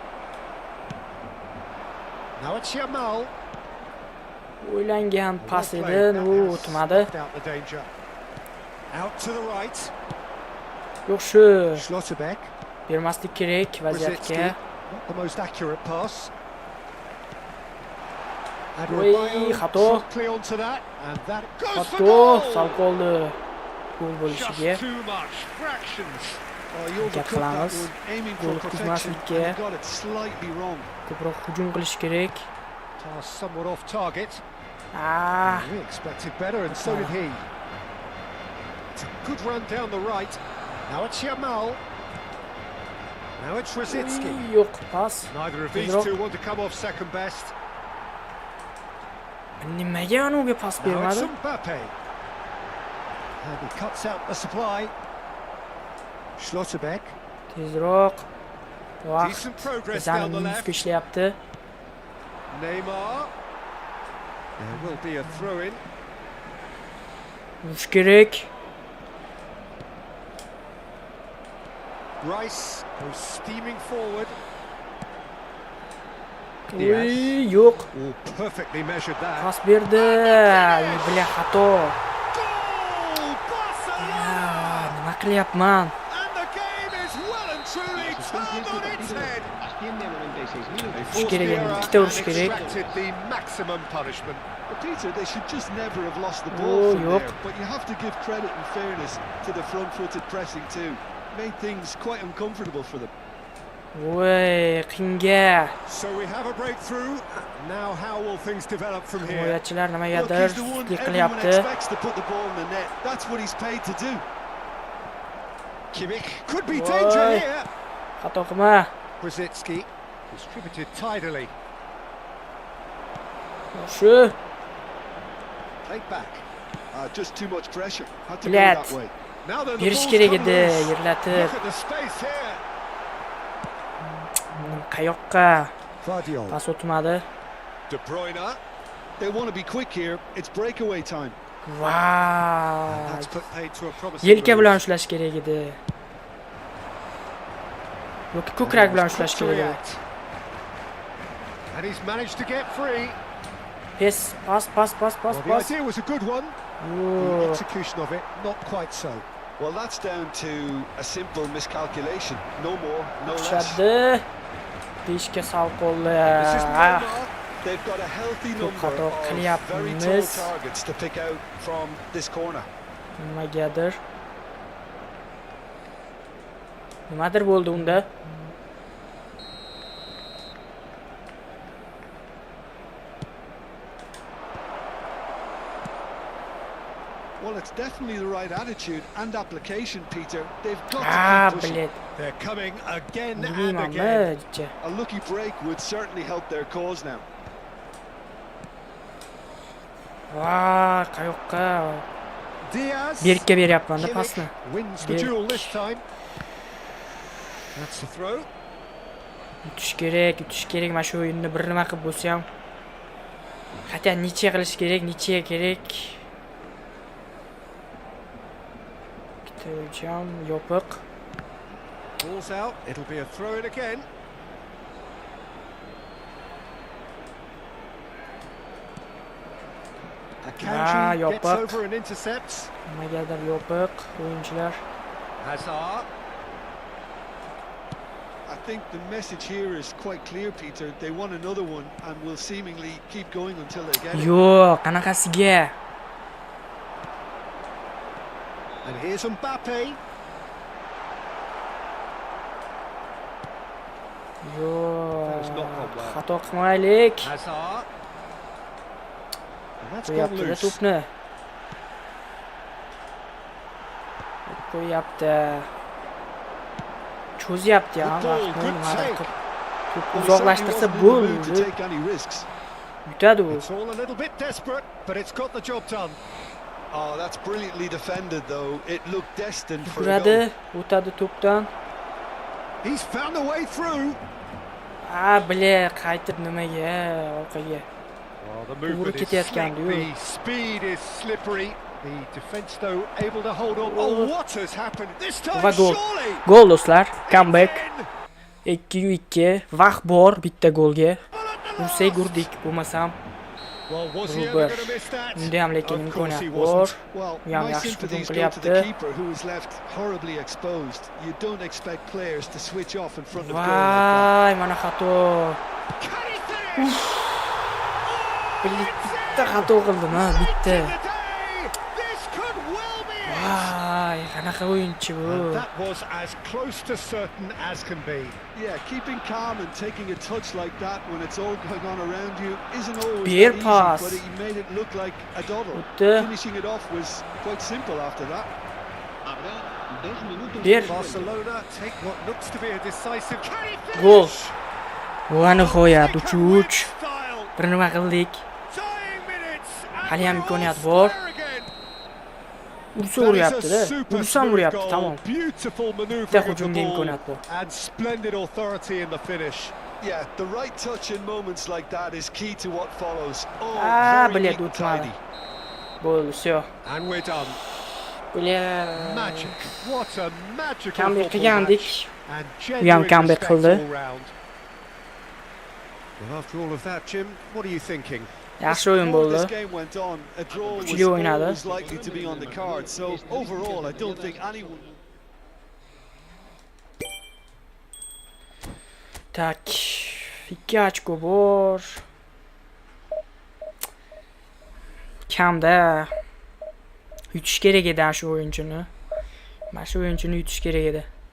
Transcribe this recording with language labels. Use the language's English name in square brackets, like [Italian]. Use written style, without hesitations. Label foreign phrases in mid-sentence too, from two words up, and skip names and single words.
[English] Now it's Yamal. [Uzbek] O'ylangan pas [English] Well [Uzbek] edi, [English] played. That [Uzbek] u [English] has [Uzbek] o'tmadi. [English] snuffed out the danger. Out to the right. [Uzbek] Yo'q shu. [English] Schlotterbeck. [Uzbek] Bermaslik kerak [English] Rosicki. [Uzbek] vaziyatga. [English] Not the most accurate pass. [Uzbek] Voy, [English] Adrabayo. [Uzbek] xato. [English] Promptly onto that, and that goes for [Uzbek] Xato, [English] goal. [Uzbek] sal qoldi. Gol bo'lishiga. [English] Just too much fractions. Oh, he overcut that [Uzbek] qilamiz. [English] one, aiming [Uzbek] Gol [English] for perfection, [Uzbek] kutmaslikka. [English] and he got it slightly wrong. [Uzbek] Ko'proq hujum qilish kerak. [English] Pass somewhat off target. Ah, We expected better, and so did he. It's a good run down the right. Now it's Yamal. Now it's Rosicki. [Uzbek] yo'q pas. [English] Neither of these [Uzbek] Tezroq. [English] two want to come off second best. [Uzbek] Nimaga unga pas [English] Now it's [Uzbek] bermadi? [English] Mbappe. And he cuts out the supply. Schlotterbeck. [Uzbek] Tezroq. Vaqt [English] Decent progress [Uzbek] bizani [English] down the [Uzbek] minusga [English] left. [Uzbek] ishlayapti. [English] Neymar. There will be a throw-in. [Uzbek] Urish kerak. [English] Rice goes steaming forward. [Uzbek] Uy, yo'q. [English] Oh, perfectly measured that. [Uzbek] Pas berdi. Bile xato. [English] Goal! Barcelona! [Uzbek] Nima qilyapman? [English] And the game is well and truly turned on its head. They forced [Uzbek] kerak [English] the [Uzbek] endi, [English] error [Uzbek] ikkita [English] and [Uzbek] urish kerak. [English] extracted the maximum punishment. But Peter, they should just never have lost the Oh, ball from yup. there. But you have to give credit and fairness to the front-footed pressing too. Made things quite uncomfortable for them. [Uzbek] Voy, qinga. [English] So we have a breakthrough. Now how will things develop from here? [Uzbek] Himoyachilar [English] Look, [Uzbek] nimagadir [English] he's the one [Uzbek] sustlik [English] everyone [Uzbek] qilyapti. [English] expects to put the ball in the net. That's what he's paid to do. Kimmich could be Oi. danger here. [Uzbek] Xato qilma. [English] Rosicki distributed tidily. [Uzbek] Shu. [English] Played back. Just too much pressure. Had to go Bilet. that way. Now then the [Uzbek] Berish [English] ball's [Uzbek] kerak [English] come [Uzbek] edi, [English] loose. [Uzbek] yerlatib. [English] Look at the space here. [Uzbek] Qayoqqa? [English] Guardiola. [Uzbek] Pas o'tmadi. [English] De Bruyne. They want to be quick here. It's breakaway time. Vay. That's put paid to a promising [Uzbek] Yelka [English] move. [Uzbek] bilan ushlash kerak edi. Yoki ko'krak bilan [English] Quick [Uzbek] ushlash [English] to [Uzbek] kerak edi. [English] react. And he's managed to get free. [Uzbek] Pas. [English] Well, the idea was a good one. The execution of it, not quite so. Well, that's down to a simple miscalculation. No more, no less. [Uzbek] Tushadi. Peshga sal qo'lli. [English] This isn't Neymar. They've got a healthy number [Uzbek] xato [English] of very [Uzbek] qilyapmiz. [English] tall targets to pick out from this corner. [Uzbek] Nimadir bo'ldi unda. [English] Well, it's definitely the right attitude and application, Peter. They've got to keep pushing. Bled. They're coming again and [Uzbek] Bilmayman, [English] again. A lucky break would certainly help their cause now. [Uzbek] Qayoqqa? [English] Diaz [Uzbek] Berkka beryapman-da pasni. [English] wins the duel this time. That's the throw. [Uzbek] Yutish kerak. Mana shu o'yinni bir nima qilib bo'lsa ham. Hatto necha qilish kerak, necha kerak. Jam yopiq. [English] Ball's out. It'll be a throw in again. Akanji gets [Uzbek] yopiq. [English] over and intercepts. [Uzbek] Nimagadir yopiq o'yinchilar. [English] Hazard. I think the message here is quite clear, Peter. They want another one and will seemingly keep going until they get it. [Uzbek] Yo'q, qanaqasiga? [English] And here's Mbappe. That has not gone well. [Uzbek] Xato qilmaylik. [English] Hazard. And that's gone [Uzbek] Qo'yapti [English] loose. [Uzbek] to'pni. Qo'yapti. Cho'zyapti ham [English] Good ball, [Uzbek] vaqtni. [English] good [Uzbek] Nimadir [English] take. [Uzbek] qilib. To'pni [English] Well, he certainly [Uzbek] uzoqlashtirsa [English] wasn't in the mood to [Uzbek] bo'ldi. [English] take any risks. [Uzbek] Yutadi u. [English] It's all a little bit desperate, but it's got the job done. Oh, that's brilliantly defended, though. It looked destined for a [Uzbek] Yuguradi, [English] goal. [Uzbek] o'tadi to'pdan. [English] He's found a way through. [Uzbek] Qaytib nimaga? Orqaga. [English] Well, the [Uzbek] To'g'ri [English] movement is [Uzbek] ketayotgandi-yu. [English] slick, the speed is slippery. The defence, though, able to hold on. Oh, what has happened this time? [Uzbek] Va gol. [English] Surely. [Uzbek] Gol do'stlar. Comeback. [English] Again. [Uzbek] 2-2. Vaqt bor bitta golga. Ursak urdik, bo'lmasam [English] Well, was he ever Ruber. going to miss that? [Uzbek] unda ham lekin [English] Of course he [Uzbek] imkoniyat bor. [English] wasn't. Well, [Uzbek] U ham [English] my [Uzbek] yaxshi hujum [English] sympathies go to [Uzbek] qilyapti. [English] the keeper, who was left horribly exposed. You don't expect players to switch off in front of goal like that. [Uzbek] Voy, mana xato. [English] Can he finish? [Uzbek] Bitta xato qildim, ha, bitta. [English] This could well be it. [Uzbek] Voy, qanaqa o'yinchi bu. [English] And that was as close to certain as can be. Yeah, keeping calm and taking a touch like that when it's all going on around you isn't always Beer that easy, pass. but he made it look like a doddle. [Uzbek] O'tdi. [English] Finishing it off was quite simple after that. [Uzbek] Ber. [English] Barcelona take what looks to be a decisive. Can he finish? [Uzbek] Gol. Va nihoyat 3-3. [English] Style. [Uzbek] Bir nima qildik. [English] Dying minutes. and [Uzbek] Hali ham [English] we're [Uzbek] imkoniyat [English] all [Uzbek] bor. [English] square again. [Uzbek] Ursa [English] That is a [Uzbek] uryapti-da. [English] super [Uzbek] Ursam [English] smooth [Uzbek] uryapti, [English] goal. [Uzbek] tamom. [English] Beautiful [Uzbek] Bitta [English] manoeuvring of the [Uzbek] hujumga [English] ball [Uzbek] imkoniyat bor. [English] and splendid authority in the finish. Yeah, the right touch in moments like that is key to what follows. Oh, very Bled, neat and [Uzbek] o'tmadi. [English] tidy. [Uzbek] Bo'ldi, всё. [English] And we're done. Bled. Magic. What a magical [Uzbek] Comeback [English] football [Uzbek] qilgandik. [English] match. And [Uzbek] ham [English] genuine [Uzbek] comeback [English] respect [Uzbek] qildi. [English] all round. Well, after all of that, Jim, what are you thinking? [Uzbek] Yaxshi o'yin [English] The more [Uzbek] bo'ldi. [English] this game went on, a draw was [Uzbek] Kuchli o'ynadi. [English] always likely to be on the card. So overall, I don't think anyone. Tak. [Uzbek] 2 ochko bor. Kamda yutish kerak edi shu o'yinchini. Mana shu o'yinchini yutish kerak edi.